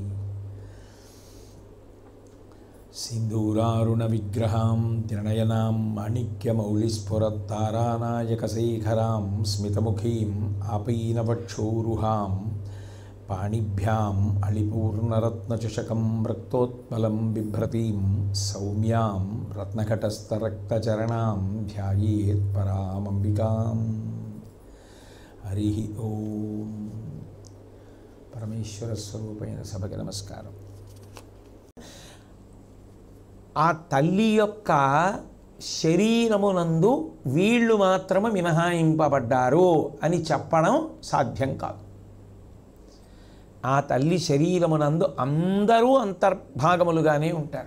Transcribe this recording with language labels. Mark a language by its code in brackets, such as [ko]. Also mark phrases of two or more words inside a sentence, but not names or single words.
[sa] सिन्दूरारुणविग्रहां त्रिनयनां माणिक्यमौलिस्फुरत्तारानायकशेखरां स्मितमुखीं आपीनवक्षोरुहां पाणिभ्याम् अलिपूर्णरत्नचषकं रक्तोत्पलं बिभ्रतीं सौम्यां रत्नघटस्थरक्तचरणां ध्यायेत् परामम्बिकां। हरिः ओं। [te] परमेश्वरस्वरूपैన సభకి నమస్కారం। ఆ తల్లి యొక్క శరీరమునందు వీళ్ళు మాత్రమే మినహాయింపబడ్డారు అని చెప్పడం సాధ్యం కాదు. ఆ తల్లి శరీరమునందు అందరూ అంతర్భాగములుగానే ఉంటారు.